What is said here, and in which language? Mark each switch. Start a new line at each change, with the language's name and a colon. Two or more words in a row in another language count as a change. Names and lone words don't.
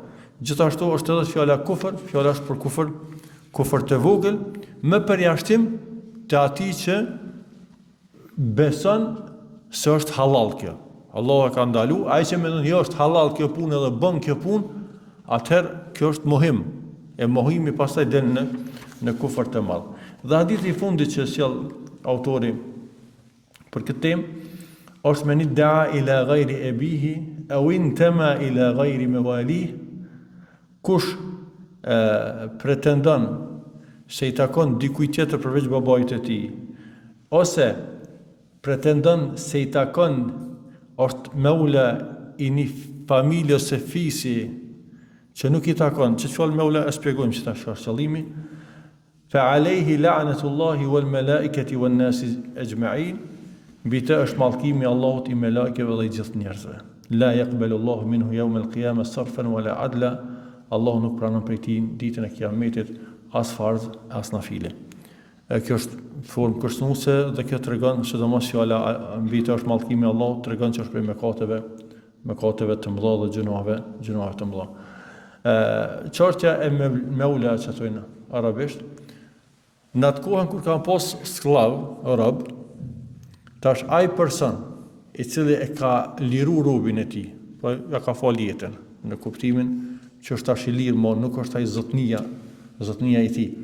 Albanian: Gjithashtu është edhe fjala kufër, fjala është për kufër të vogël, me përjashtim të atij që beson se është halal kjo. Allah e ka ndalu, ai që mendon jo është halal kjo punë edhe bën kjo punë, atëherë kjo është mohim. E mohimi pastaj del në kufër të madh. Dhe hadithi i fundit që sjell autori për këtë temë është
Arabic: من ادعى إلى غير أبيه أو انتمى إلى غير مواليه,
Albanian: kush pretendon se i takon dikujt tjetër përveç babait të tij, ose pretendon se i takon është meula i një familje ose fisi që nuk i takon, që çfarë meula e shpjegojmë që tash është qëllimi,
Arabic: فعليه لعنة الله والملائكة والناس أجمعين,
Albanian: mbi të është mallkimi i Allahut, i melekëve dhe i gjithë njerëzve.
Arabic: لا يقبل الله منه يوم القيامة صرفا ولا عدلا,
Albanian: Allahu nuk pranon prej tij ditën e Kiametit as farz as nafile. Kjo është formë kërcënuese dhe kjo tregon sidomos fjala mbi të është mallkimi i Allahut, tregon që është prej mëkateve të mëdha dhe gjunave të mëdha. Çështja e meula që thonë arabisht, në atë kohën kur ka pas skllav, rob, tash ai person i cili e ka liru robin e tij, po ja ka fal jetën në kuptimin që është tash i lirë, mo nuk është ai zotnia i tij.